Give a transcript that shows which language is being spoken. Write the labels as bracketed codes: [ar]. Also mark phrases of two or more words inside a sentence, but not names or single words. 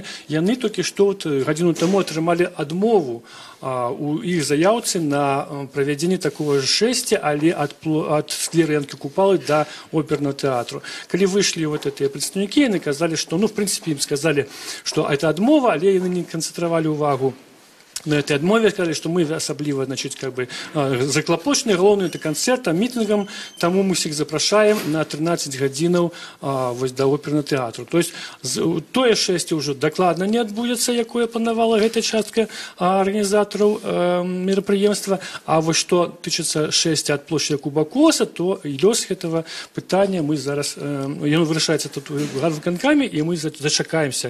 [be] Яны толькі што гадзіну таму атрымалі адмову у іх заяўцы на правядзенне такого ж шэсця, але ад склеры Янкі Купалы да опернага тэатру. Калі выйшлі вот гэтыя прадстаўнікі, яны казалі, што, в прынцыпе, ім сказалі, што это адмова, але яны не канцэнтравалі ўвагу на этой адмове, [ru] сказали, что мы [be] асабліва, [ru] значит, как бы [be] заклапочаны, галоўны это канцэртам, мітынгам, таму мы всех запрашаем на 13 гадзінаў вось да опернага тэатру. [ru] То есть [be] тое шэсце ўжо дакладна не адбудзецца, якое планавала гэта частка арганізатараў мерапрыемства, а вось што тычыцца шэсця ад плошчы Якуба Коласа, то лёс гэтага пытання мы зараз, яно вырашаецца тут у гарвыканкаме, і мы зачакаемся.